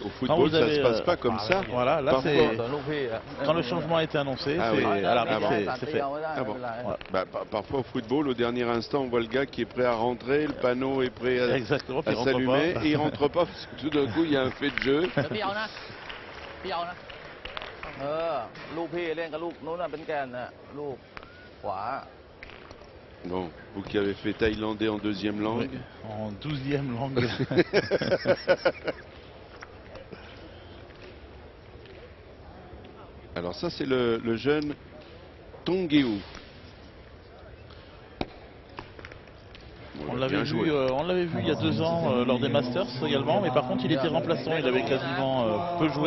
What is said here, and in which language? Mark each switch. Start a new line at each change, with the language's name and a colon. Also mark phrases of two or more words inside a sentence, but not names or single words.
French: Quand football, vous ça avez, se passe pas comme ça. Voilà, là Parfois. c'est quand le changement a été annoncé, Ah c'est oui. à l'arbitre, Ah c'est fait. Ah bon. Voilà. Bah, parfois au football, au dernier instant, on voit le gars qui est prêt à rentrer, le panneau est prêt à, Exactement, puis il rentre s'allumer, pas. et il rentre pas parce que tout d'un coup il y a un fait de jeu.
Thai: เปรี้ยวนะเปรี้ยวนะลูกพี่เล่นกับลูกนู้นน่ะเป็นแกนน่ะลูกขวา
French: Bon, vous qui avez fait thaïlandais en deuxième langue. Oui, en 12e langue. Alors ça c'est le jeune Tongueu. On l'avait vu il y a 2 ans lors des Masters également, mais par contre il était remplaçant, il avait quasiment peu joué.